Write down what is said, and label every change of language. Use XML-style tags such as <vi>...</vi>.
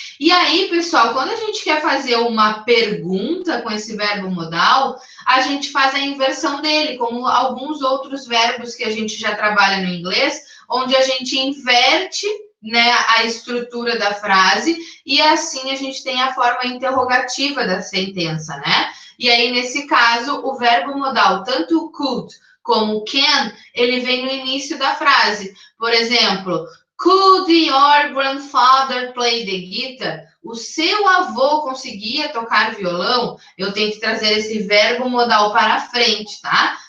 <pt>E aí, pessoal, quando a gente quer fazer uma pergunta com esse verbo modal, a gente faz a inversão dele, como alguns outros verbos que a gente já trabalha no inglês, onde a gente inverte, né, a estrutura da frase e assim a gente tem a forma interrogativa da sentença, né? E aí, nesse caso, o verbo modal, tanto could como can, ele vem no início da frase. Por exemplo,</pt> <en>could your grandfather play the guitar?</en> <pt>O seu avô conseguia tocar violão? Eu tenho que trazer esse verbo modal para frente, tá?</pt>